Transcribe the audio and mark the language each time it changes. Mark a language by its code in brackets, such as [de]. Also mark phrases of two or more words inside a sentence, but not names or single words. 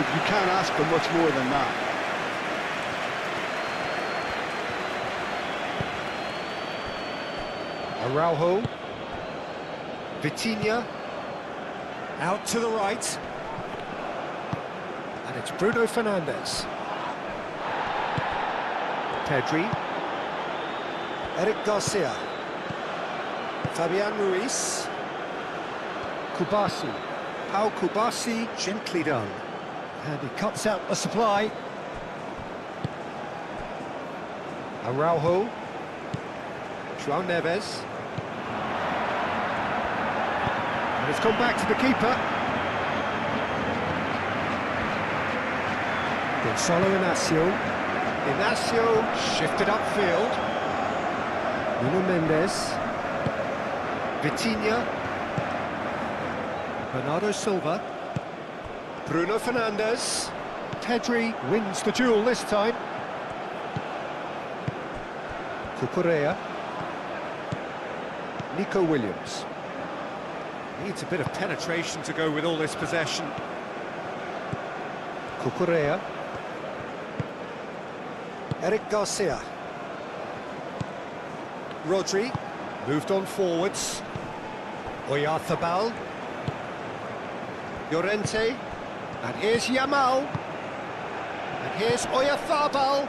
[en] You can't ask for much more than that. Araujo. Vitinha. Out to the right. And it's Bruno Fernandes. Pedri. Eric Garcia. Fabian Ruiz. Kubasi. Pau Kubasi, gently done. And he cuts out the supply. Araujo. João Neves. And it's come back to the keeper. Gonzalo Inacio. Inacio shifted upfield. Nuno Mendes. Vitinha. Bernardo Silva. Bruno Fernandes. Pedri wins the duel this time. Cucurella. Nico Williams. Needs a bit of penetration to go with all this possession. Cucurella. Eric Garcia. Rodri. Moved on forwards. Oyarzabal. Llorente. And here's Yamal. And here's Oyarzabal.